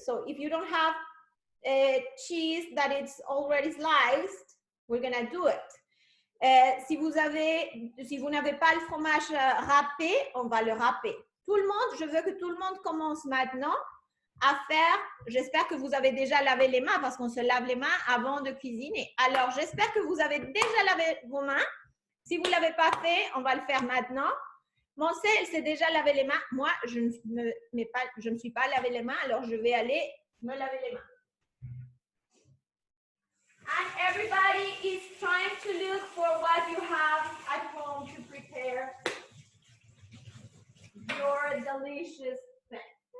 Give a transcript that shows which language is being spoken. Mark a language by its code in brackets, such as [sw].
[en] So if you don't have cheese that it's already sliced, we're gonna do it. [fr] Si vous n'avez pas le fromage râpé, on va le râper. Tout le monde, je veux que tout le monde commence maintenant à faire, j'espère que vous avez déjà lavé les mains parce qu'on se lave les mains avant de cuisiner. Alors, j'espère que vous avez déjà lavé vos mains. Si vous ne l'avez pas fait, on va le faire maintenant. Monse, elle s'est déjà lavé les mains. Moi, je ne me suis pas lavé les mains, alors je vais aller me laver les mains. [en] And everybody is trying to look for what you have at home to prepare your delicious thing.